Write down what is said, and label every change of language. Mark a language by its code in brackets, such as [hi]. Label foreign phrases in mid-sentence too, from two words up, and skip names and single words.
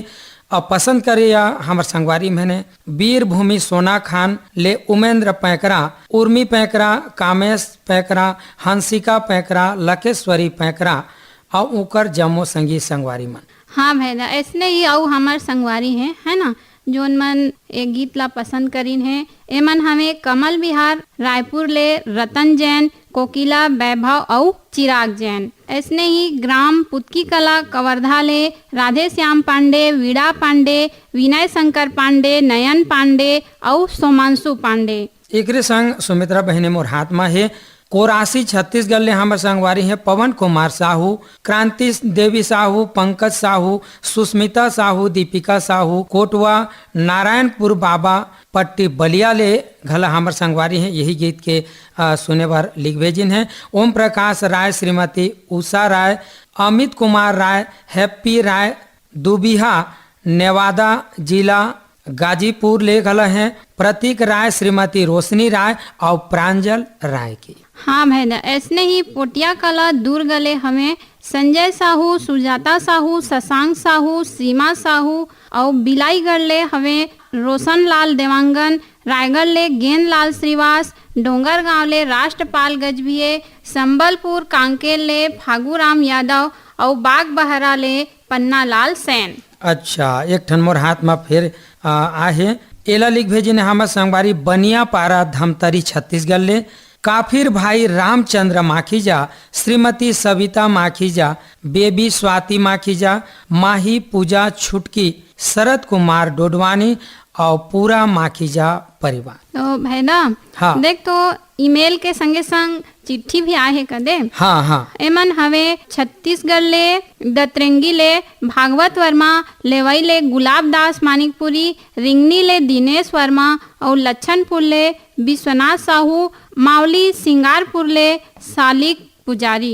[hne] और पसंद करे या हमर संगवारी मैंने वीर भूमि सोना खान ले उमेंद्र पैकरा, उर्मी पैकरा, कामेश पैकरा, हंसिका पैकरा, लकेश्वरी पैकरा और उकर जम्मो संगी संगवारी मन। हाँ भैया ऐसने ही और हमार संगवारी है ना जोन मन एक गीत ला पसंद करीन है। एमन हमें कमल विहार रायपुर ले रतन जैन, कोकिला वैभव और चिराग जैन। ऐसने ही ग्राम पुतकी कला कवर्धा ले राधे श्याम पांडे, वीणा पांडे, विनय शंकर पांडे, नयन पांडे और सोमांशु पांडे। एकरे संग सुमित्रा बहने मोर हाथ में है कोरासी छत्तीसगढ़ ले हमर संगवारी है पवन कुमार साहू, क्रांति देवी साहू, पंकज साहू, सुस्मिता साहू, दीपिका साहू, कोटवा नारायणपुर बाबा पट्टी बलिया ले घला हमर संगवारी है। यही गीत के सुने भर लिख भेजिन है। ओम प्रकाश राय, श्रीमती उषा राय, अमित कुमार राय, हैप्पी राय, दुबिहा नेवादा जिला गाजीपुर ले घला है। प्रतीक राय, श्रीमती रोशनी राय और प्रांजल राय की। हाँ भैया ऐसने ही पोटिया कला दूर गले हमें संजय साहू, सुजाता साहू, शशांक साहू, सीमा साहू और बिलाईगढ़ ले हमें रोशन लाल देवांगन, रायगढ़ ले गेंद लाल श्रीवास, डोंगर गांव ले राष्ट्रपाल गजभिये, संबलपुर कांकेर ले फागूराम यादव और बाग बहरा ले पन्ना लाल सैन। अच्छा एक ठन मोर हाथ में फिर आहे एला लिख भेजी ने हमर संगवारी बनिया पारा धमतरी छत्तीसगढ़ ले काफिर भाई रामचंद्र माखीजा, श्रीमती सविता माखीजा, बेबी स्वाति माखीजा, माही पूजा छुटकी, शरद कुमार डोडवानी और पूरा माखीजा परिवार। तो भैया हाँ। देख तो ईमेल के संगे संग चिट्ठी भी आए है कदे। हाँ हाँ एमन हवे छत्तीसगढ़ ले दतरंगी ले भागवत वर्मा, लेवई ले गुलाब दास मानिकपुरी, रिंगनी ले दिनेश वर्मा और लच्छनपुर ले विश्वनाथ साहू, मावली सिंगारपुर ले सालिक पुजारी।